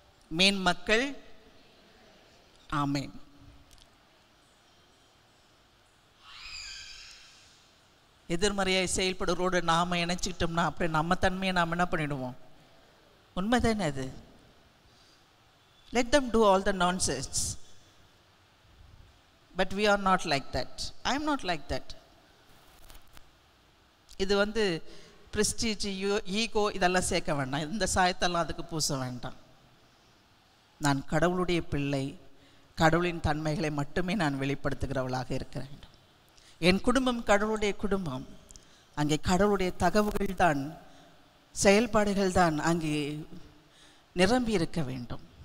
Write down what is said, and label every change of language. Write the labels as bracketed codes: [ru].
[ta] Man மக்கள். ஆமேன். எதிர்மறையாக செயல்படுறோடு நாம் இணைச்சிக்கிட்டோம்னா அப்படி நம்ம தன்மையை நாம் என்ன பண்ணிடுவோம்? உண்மைதானே அது? [en] let them do all the nonsense, but we are not like that. I am not like that. [ta] இது வந்து prestige, ஈகோ இதெல்லாம் சேர்க்க வேண்டாம். இந்த சாயத்தெல்லாம் அதுக்கு பூச வேண்டாம். நான் கடவுளுடைய பிள்ளை, கடவுளின் தன்மைகளை மட்டுமே நான் வெளிப்படுத்துகிறவளாக இருக்கிறேன். என் குடும்பம் கடவுளுடைய குடும்பம். அங்கே கடவுளுடைய தகவல்கள் தான், செயல்பாடுகள் தான் அங்கே நிரம்பி இருக்க வேண்டும்.